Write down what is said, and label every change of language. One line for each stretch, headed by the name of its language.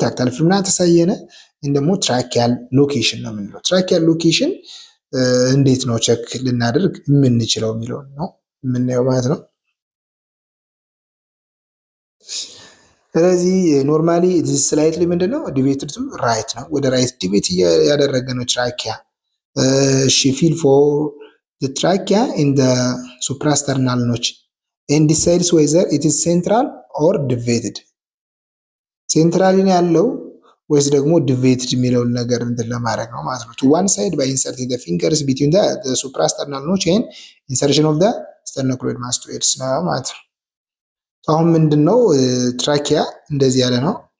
Amharic: ታክታይል ፍሪምናተስ አየነ። ደግሞ ትራኪያል ሎኬሽን ነው የምንለው። ትራኪያል ሎኬሽን እንዴት ነው ቸክ ልናደርግ የምንችለው የሚለውን ነው የምናየው ማለት ነው። ስለዚህ ኖርማሊ ስላይትሊ ምንድነው ዲቤትድ ቱ ራይት ነው፣ ወደ ራይት ዲቤት ያደረገ ነው ትራኪያ።
English: she feel for the trachea in the suprasternal notch and decides whether it is central or deviated.
Amharic: ሴንትራሊ ነው ያለው ወይስ ደግሞ ዲቬትድ የሚለውን ነገር እንትን ለማድረግ ነው ማለት ነው።
English: to one side by inserting the fingers between the suprasternal notch and insertion of the sternocleidomastoids mastoids
Amharic: ነው ማለት ነው። አሁን ምንድነው ትራኪያ እንደዚህ ያለ ነው።